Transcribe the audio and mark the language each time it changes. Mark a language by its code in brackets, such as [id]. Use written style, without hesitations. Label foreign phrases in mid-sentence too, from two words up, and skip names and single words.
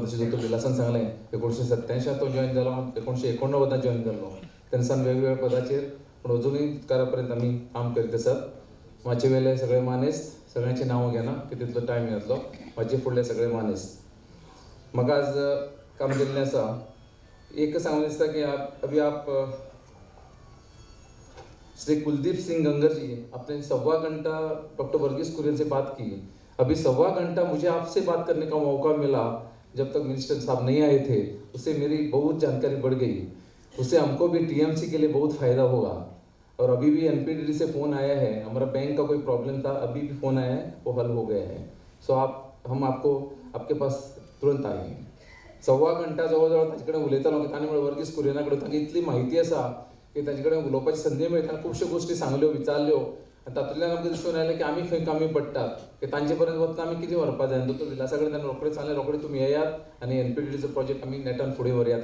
[kok] तशें दोतोर विलासान सांगलें 1987 तो जॉइन जालो, 1989 जॉइन जाल्लो. तेन्ना वेगवेगळ्या पदाचेर पूण अजुनूय दुधकारा पर्यंत आमी काम करीत आसात. म्हाजे वेले सगळे मानेस्त, सगळ्यांची नांवां घेना की तितलो टायम येतलो. म्हाजे फुडले सगळे मानेस्त. म्हाका आज काम दिल्लें आसा. एक सांगून दिसता की [hi] अभी आप श्री कुलदीप सिंह गंगर जी आपने 1.25 घंटा डॉक्टर वर्गीस कुरियन से बात की. अभी 1.25 घंटा मुझे आपसे बात करने का मौका मिला. जब तक मिनिस्टर साहब नहीं आए थे उससे मेरी बहुत जानकारी बढ़ गई. उससे हमको भी टीएमसी के लिए बहुत फ़ायदा होगा. और अभी भी एनपीडीडी से फ़ोन आया है, हमारा बैंक का कोई प्रॉब्लम था, अभी भी फ़ोन आया है, वो हल हो गया है. सो हम आपको आपके पास तुरंत आए. [kok] 1.25 घंटा जवळ ताचे कडेन उलयतालो की ताणें म्हळें वर्गीस कुरियना कडेन ताका इतली म्हायती आसा की ताचे कडेन उलोवपाची संदी मेळटा. खुबश्यो गोश्टी सांगल्यो, विचारल्यो आनी तातूंतल्यान आमकां दिसून आयलें की आमी खंय कामी पडटात, की तांचे पर्यंत वतना आमी कितें व्हरपाक जाय. दोतोर विलासा कडेन ताणें रोखडें सांगलें, रोखडें तुमी येयात आनी एनपीडीडीचो प्रोजेक्ट आमी नेटान फुडें व्हरयात.